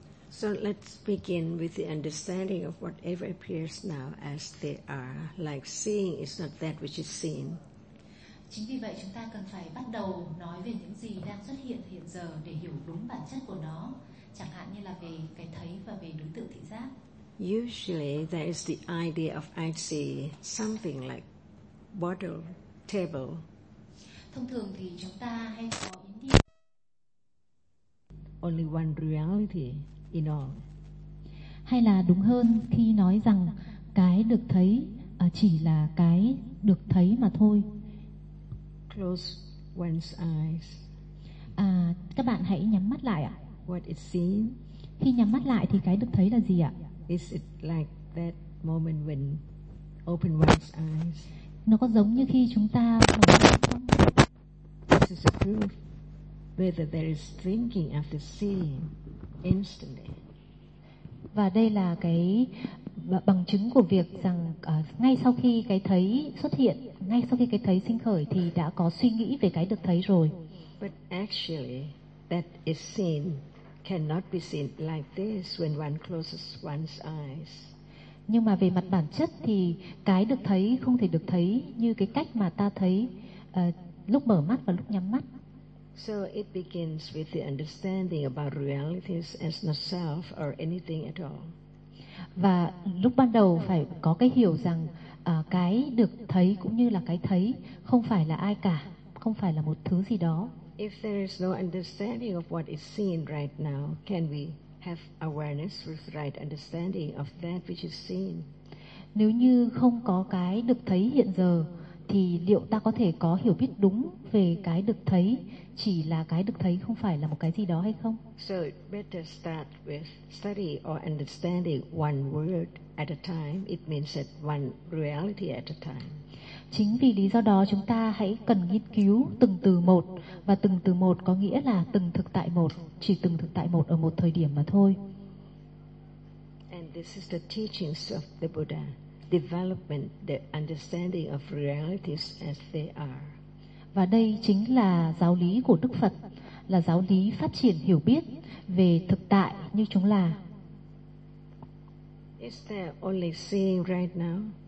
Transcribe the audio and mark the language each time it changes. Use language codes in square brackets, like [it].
[en] So let's begin with the understanding of whatever appears now as they are. Like seeing is not that which is seen. [vi] Chính vì vậy chúng ta cần phải bắt đầu nói về những gì đang xuất hiện hiện giờ để hiểu đúng bản chất của nó. Chẳng hạn như là về cái thấy và về đối tượng thị giác. [en] Usually there is the idea of I see something like bottle, table. [vi] Thông thường thì chúng ta hay có ý niệm [en] only one reality in all. [vi] Hay là đúng hơn khi nói rằng cái được thấy chỉ là cái được thấy mà thôi. [en] Close one's eyes. [vi] Các bạn hãy nhắm mắt lại ạ. [en] What is seen? [vi] Khi nhắm mắt lại thì cái được thấy là gì ạ? [en] Is it like that moment when open one's eyes? [vi] Nó có giống như khi chúng ta mở không? [en] This is a proof whether there is thinking after seeing instantly. [vi] Và đây là cái bằng chứng của việc rằng ngay sau khi cái thấy xuất hiện, ngay sau khi cái thấy sinh khởi thì đã có suy nghĩ về cái được thấy rồi. [en] But actually that is seen cannot be seen like this when one closes one's eyes. [vi] Nhưng mà về mặt bản chất thì cái được thấy không thể được thấy như cái cách mà ta thấy lúc mở mắt và lúc nhắm mắt. [en] So it begins with the understanding about realities as no self or anything at all. [vi] Và lúc ban đầu phải có cái hiểu rằng cái được thấy cũng như là cái thấy không phải là ai cả, không phải là một thứ gì đó. [en] If there is no understanding of what is seen right now, can we have awareness with right understanding of that which is seen? [vi] Nếu như không có cái được thấy hiện giờ, thì liệu ta có thể có hiểu biết đúng về cái được thấy chỉ là cái được thấy không phải là một cái gì đó hay không? [en] So better start with study or understanding one word at a time. It means that one reality at a time. [vi] Chính vì lý do đó chúng ta hãy cần nghiên cứu từng từ một, và từng từ một có nghĩa là từng thực tại một, chỉ từng thực tại một ở một thời điểm mà thôi. [en] And this is the teachings of the Buddha, development, the understanding of realities as they are. [vi] Và đây chính là giáo lý của Đức Phật, là giáo lý phát triển hiểu biết về thực tại như chúng là. [en] Is there only seeing right now?